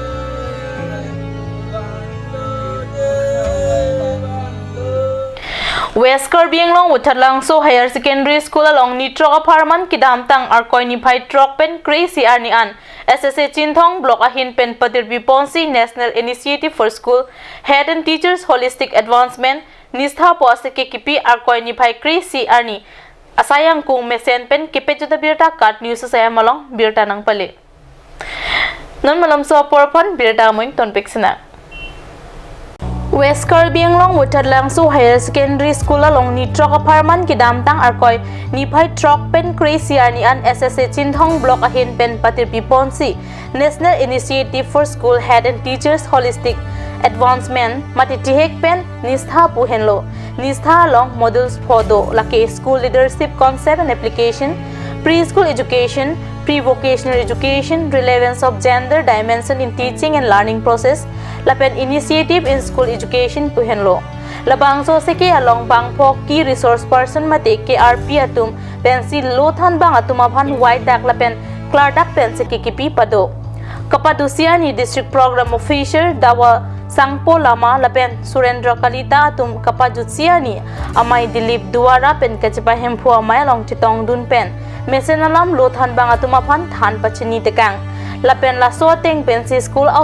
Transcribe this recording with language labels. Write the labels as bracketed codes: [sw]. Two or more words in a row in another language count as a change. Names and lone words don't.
[mjw] West Karbi Anglong Uthalangso Higher Secondary School along Nitroka Farman Kidam Tang Arkoi ni Bhai Trok pen Crazy Arni an SSA Chinthong Block ahin pen Patir Biponsi National Initiative for School Head and Teachers Holistic Advancement Nistha Poase ke kipi Arkoi ni Bhai Crazy Arni asayang kung mesen pen kipejuta birta kat news saya malong birta nang pale non malam so porpon birta moing ton peksina West Karbi Anglong Uthalangso Higher Secondary School along Nitroka Farman Kidam Tang Arkoi ni Bhai Trok pen Crazy Arni an SSA Chinthong Block ahin pen Patir Biponsi National Initiative for School Head and Teachers Holistic Advancement mati tihek pen nistha puhenlo nistha along models phodo lake [en] school leadership concept and application preschool education pre-vocational education, relevance of gender dimension in teaching and learning process, [mjw] lapen [en] initiative in school education [mjw] puhenlo. Labang so seke along bangpok [en] key resource person [mjw] mate KRP atum pensi lothan bang atumabhan white dak lapen clardak pensi kikipi pado. Kapadusiani [en] district program officer [mjw] dawa Sangpo Lama lapen Surendra Kalita atum Kapadusiani amai Dilip Duara pen kachipa hempu amai along chitong dun pen mesenalam lothan bang atumabhan than pachini tekang lapen laso teng pensi school au